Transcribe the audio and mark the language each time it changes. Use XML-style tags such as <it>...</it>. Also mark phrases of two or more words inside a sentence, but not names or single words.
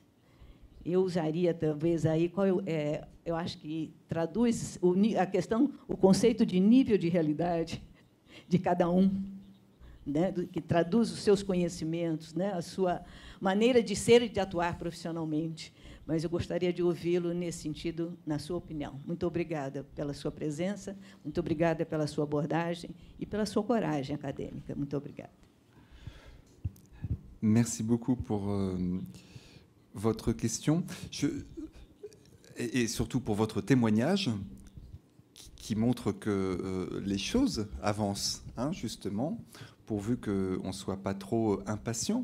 <pt>Eu usaria, talvez, aí, eu acho que traduz a questão, o conceito de nível de realidade de cada um, né, que traduz os seus conhecimentos, né, a sua maneira de ser e de atuar profissionalmente. Mas eu gostaria de ouvi-lo nesse sentido, na sua opinião. Muito obrigada pela sua presença, muito obrigada pela sua abordagem e pela sua coragem acadêmica. Muito obrigada.</pt> <fr>Merci beaucoup pour votre question et surtout pour votre témoignage qui montre que les choses avancent, hein, justement, pourvu qu'on ne soit pas trop impatient.</fr>